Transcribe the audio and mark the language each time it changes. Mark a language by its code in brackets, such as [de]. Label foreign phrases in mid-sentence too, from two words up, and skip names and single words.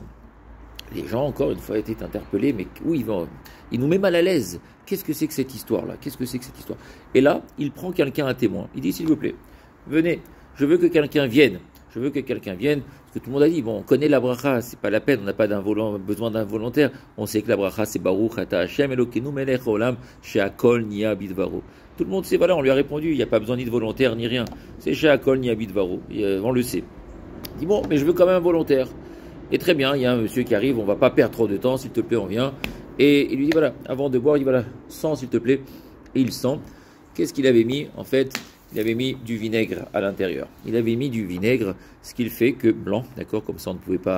[fr] Les gens, encore une fois, étaient interpellés, mais où il va? Il nous met mal à l'aise. Qu'est-ce que c'est que cette histoire-là? Qu'est-ce que c'est que cette histoire? Et là, il prend quelqu'un à témoin. Il dit, s'il vous plaît, venez, je veux que quelqu'un vienne. Je veux que quelqu'un vienne, parce que tout le monde a dit, bon, on connaît la bracha, c'est pas la peine, on n'a pas besoin d'un volontaire. On sait que la bracha, c'est [he] ברוך אתה השם אלוקינו מלך העולם שהכל נהיה בדברו. [fr] Tout le monde sait, voilà, on lui a répondu, il n'y a pas besoin ni de volontaire ni rien. [he] C'est שהכל נהיה בדברו, [fr] on le sait. Il dit, bon, mais je veux quand même un volontaire. Et très bien, il y a un monsieur qui arrive, on va pas perdre trop de temps, s'il te plaît, on vient. Et il lui dit, voilà, avant de boire, il dit, voilà, sens, s'il te plaît. Et il sent. Qu'est-ce qu'il avait mis? En fait, il avait mis du vinaigre à l'intérieur. Il avait mis du vinaigre, ce qui fait que blanc, d'accord, comme ça on ne pouvait pas.